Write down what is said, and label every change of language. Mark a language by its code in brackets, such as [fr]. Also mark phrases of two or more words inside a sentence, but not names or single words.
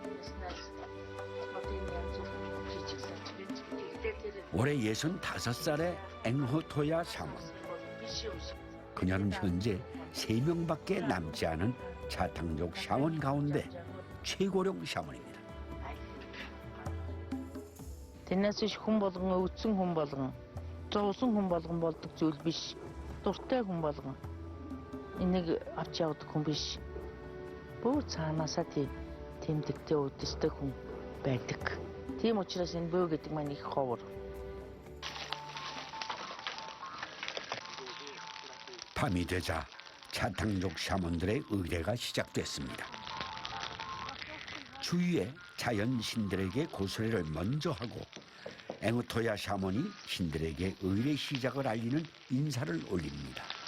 [ko] 올해 65살의 앵호토야 샤먼. 그녀는 현재 3명밖에 남지 않은 차탕족 샤먼 가운데 최고령 샤먼입니다. [mn] Тэрнээс хүн болгон өвдсөн хүн болгон зовсон хүн болгон болдог зүйл биш. Дуртай хүн болгон энийг авч явдаг хүн биш. Бүр цаанаасаа тэмдэгтэй өдөртэй хүн байдаг. Тийм учраас энэ бөө гэдэг маань их ховор. [ko] 밤이 되자 차탕족 샤먼들의 의례가 시작됐습니다. 주위에 자연 신들에게 고소리를 먼저 하고 앵호토야 샤먼이 신들에게 의례 시작을 알리는 인사를 올립니다.